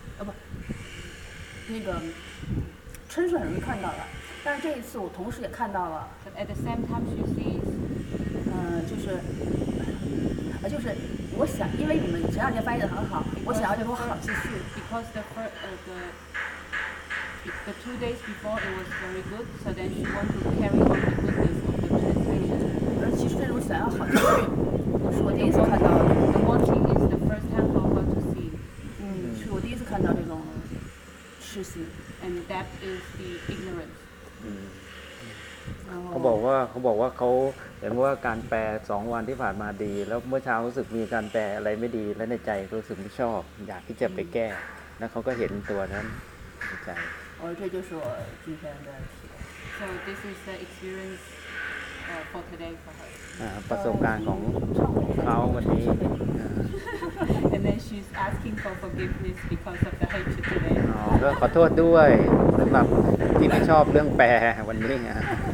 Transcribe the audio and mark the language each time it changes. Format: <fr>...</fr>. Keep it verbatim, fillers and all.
<zh>呃、啊、不，那个嗔是很容易看到的，但是这一次我同时也看到了。</zh> <en>But at the same time, she sees，</en> <zh>嗯，就是，啊，就是。我想，因为你们前两天翻译的很好，我想要这种好情绪。</zh> <en>Because the first, uh, the the two days before it was very good, so then she want to carry on the goodness of the translation.</en> <zh>而其实这种想要好情绪，是我第一次看到的。</zh> <en>The wanting is the first time for her to see.</en> <zh>嗯，是我第一次看到这种痴心。</zh> <en>And that is the ignorance.</en> <zh>嗯。</zh> <th>เขาบอกว่าเขาบอกว่าเขาเห็นว่าการแปลสองวันที่ผ่านมาดีแล้วเมื่อเช้ารู้สึกมีการแปลอะไรไม่ดีและในใจรู้สึกไม่ชอบอยากที่จะไปแก้แล้วเขาก็เห็นตัวนั้นในใจ</th> <zh>อ๋อ这就是我今天的体验</zh> <en>So this is the experience uh, for today for her</en> <th>อ่าประสบการณ์ของเขาวันนี้</th> <en>And then she's asking for forgiveness because of the hatred today</en> <th>อ๋อก็ขอโทษด้วยสำหรับที่ไม่ชอบเรื่องแปลวันนี้ฮะ</th>